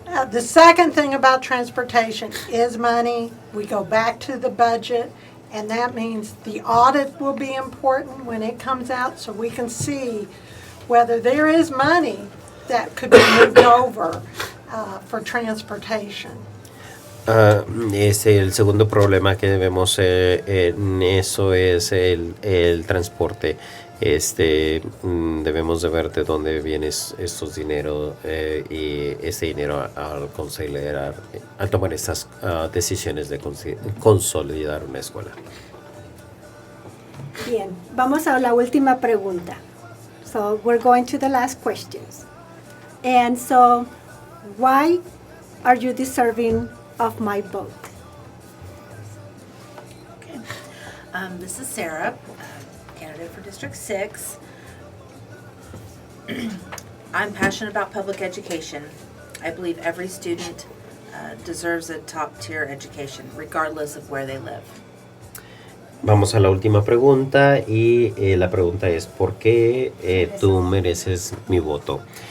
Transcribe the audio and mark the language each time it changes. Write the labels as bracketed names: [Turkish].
[English] The second thing about transportation is money. We go back to the budget, and that means the audit will be important when it comes out so we can see whether there is money that could be moved over for transportation. [Spanish] El segundo problema que debemos en eso es el transporte. Debemos de ver de dónde viene estos dinero y ese dinero al tomar estas decisiones de consolidar una escuela. Bien, vamos a la última pregunta. [English] So we're going to the last questions. And so, why are you deserving of my vote? Okay. This is Sarah, candidate for District 6. I'm passionate about public education. I believe every student deserves a top-tier education, regardless of where they live. [Spanish] Vamos a la última pregunta y la pregunta es ¿por qué tú mereces mi voto?